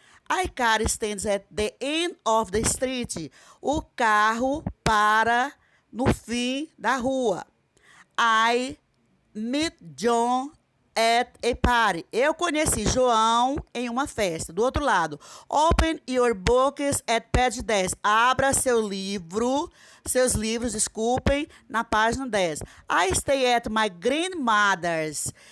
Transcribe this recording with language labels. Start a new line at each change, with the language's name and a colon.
English: I car stands at the end of the street.
Portuguese: O carro para no fim da rua.
English: I meet John at a party.
Portuguese: Eu conheci João em uma festa. Do outro lado,
English: open your books at page 10.
Portuguese: Abra seus livros, desculpem, na página 10.
English: I stay at my grandmother's.